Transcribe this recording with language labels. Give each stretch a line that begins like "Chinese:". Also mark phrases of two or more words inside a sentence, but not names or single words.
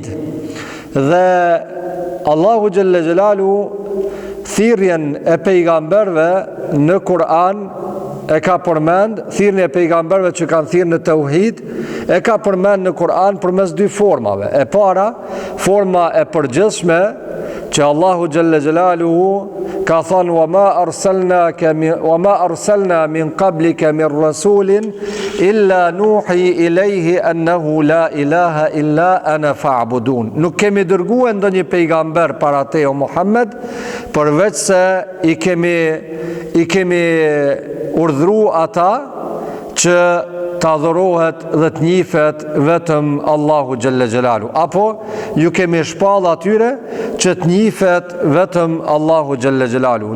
Albanian: Dhe Allahu
Arabic: جل جلاله
Albanian: thirrjen e pejgamberëve në Kur'an e ka përmend thirrjen e pejgamberëve që kanë thirrë në tauhid, e ka përmend në Kur'an përmes dy formave. E para, forma e përgjithshme që Allahu
Arabic: جل جلاله
Albanian: ka thënë
Arabic: وما أرسلنا من قبلك من رسول إلا نوحي إليه أنه لا إله إلا أنا فاعبدون.
Albanian: Nuk kemi dërguar ndonjë pejgamber para te o Muhammed, përveç se i kemi urdhru ata që të adhurohet dhe të njifet vetëm Allahu
Arabic: جل جلاله,
Albanian: apo ju kemi shpall atyre që të njifet vetëm Allahu
Arabic: جل جلاله.